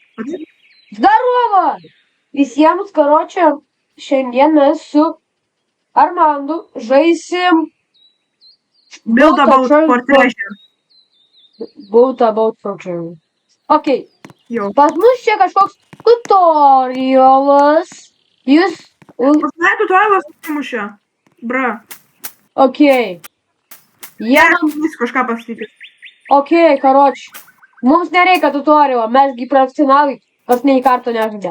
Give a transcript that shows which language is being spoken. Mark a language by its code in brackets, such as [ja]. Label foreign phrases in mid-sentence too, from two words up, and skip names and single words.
[lt] Zdarovo! Visiems, karočią, šiandien mes su Armandu žaisim Build about for treasure. Build about for treasure. Ok. Jo. Pas mus čia kažkoks tutorialas. Jūs... Pas mane tutorialas atsimušė. Bra. Ok. Jie man... Vis kažką pasakyti. Ok, karoči. Mums nereikia tutorialo, mes gi profesionalai, kas nei karto nežaidė.